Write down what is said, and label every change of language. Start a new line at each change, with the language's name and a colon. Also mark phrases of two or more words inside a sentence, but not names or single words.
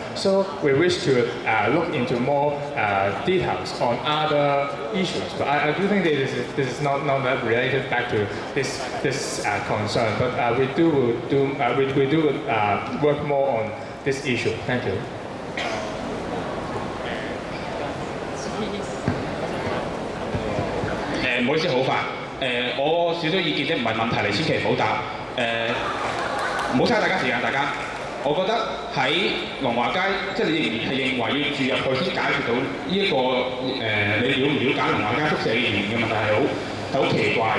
English: So we wish to look into more details on other issues. But I do think this is not that related back to this concern. But we do work more on this issue. Thank you.
Cantonese: 唔好意思，好快。我少少意見啫，唔係問題嚟，千祈唔好答。唔好嘥大家時間，大家。我覺得喺龍華街，即係你仍然係認為要住入去先解決到呢一個你了唔了解龍華街宿舍嘅言嘅問題係好奇怪嘅。